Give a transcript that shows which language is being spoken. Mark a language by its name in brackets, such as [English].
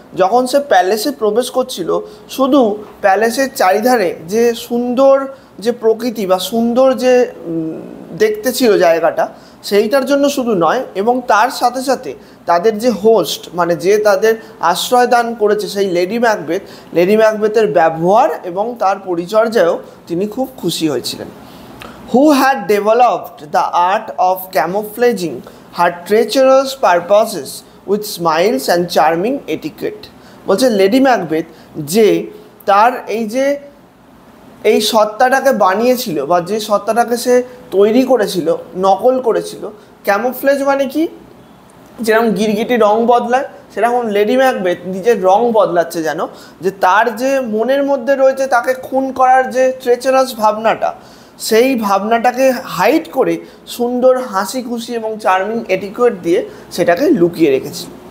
[Bangla] যখন সে প্যালেসে প্রবেশ করছিল, শুধু প্যালেসের চারিধারে যে সুন্দর যে প্রকৃতি বা সুন্দর যে দেখতে ছিল জায়গাটা, সেইটার জন্য শুধু নয়, এবং তার সাথে সাথে তাদের যে হোস্ট মানে যে তাদের আশ্রয় দান করেছে সেই লেডি ম্যাকবেথের ব্যবহার এবং তার পরিচর্যায়ও তিনি খুব খুশি হয়েছিলেন। [English] Who had developed the art of camouflaging her treacherous purposes with smiles and charming etiquette। [Bangla] বলছে লেডি ম্যাকবেথ যে তার এই সত্তাটাকে বানিয়েছিল বা যে সত্তাটাকে সে তৈরি করেছিল, নকল করেছিল। ক্যামোফ্লেজ মানে কি? যেরকম গিরগিটি রং বদলায়, সেরকম লেডি ম্যাকবেথ নিজের রং বদলাচ্ছে, যেন যে তার যে মনের মধ্যে রয়েছে তাকে খুন করার যে ট্রেচারাস ভাবনাটা, সেই ভাবনাটাকে হাইড করে সুন্দর হাসি খুশি এবং চার্মিং এটিকেট দিয়ে সেটাকে লুকিয়ে রেখেছিল।